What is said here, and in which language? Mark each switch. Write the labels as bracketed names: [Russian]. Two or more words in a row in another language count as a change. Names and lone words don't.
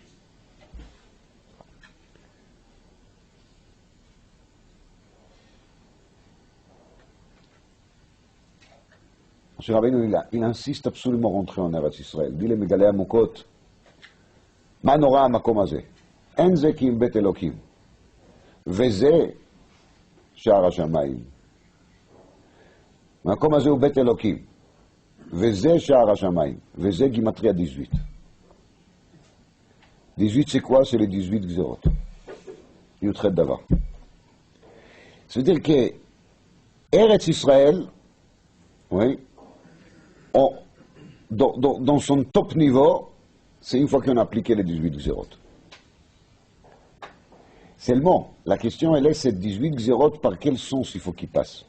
[French] Moshe Rabbeinu, il insiste absolument à rentrer en Eretz Israël. Dit le [Hebrew] Megalei Amukot, מה נורא המקום הזה, אין זה כי אם בית אלוקים, וזה שער השמיים. המקום הזה הוא בית אלוקים, וזה שער השמיים, וזה גימטריה 18. [French] 18 c'est quoi? C'est les 18 gzerot. Yutchet Davar. C'est-à-dire que Eretz Israël, oui, dans son top niveau, c'est une fois qu'on a appliqué les 18 gzerot. Seulement, la question elle est, ces 18 gzerot, par quel sens il faut qu'il passe?